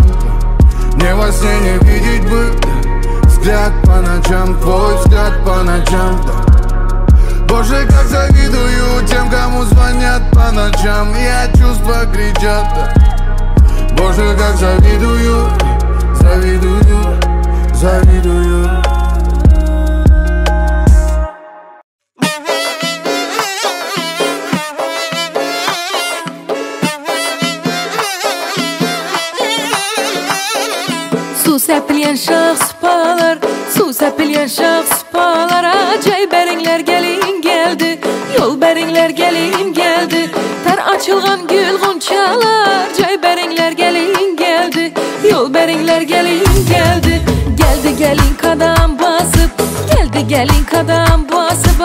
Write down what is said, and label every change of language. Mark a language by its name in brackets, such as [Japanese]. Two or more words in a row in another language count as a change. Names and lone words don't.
[Russian] Мне во сне не видеть бы взгляд по ночам, твой взгляд по ночам. Боже, как завидую тем, кому звонят по ночам, и от чувства кричат. Боже, как завидую, завидую, завидую. [Uzbek] Suv sepilgan shox spalar, suv sepilgan shox spalar. Ajay beringler gelin geldi, yol beringler gelin geldi. Tar açılgan gül gonçalar, jay beringler gelin geldi, yol beringler gelin geldi. Geldi gelin kadam basıp, geldi gelin kadam basıp.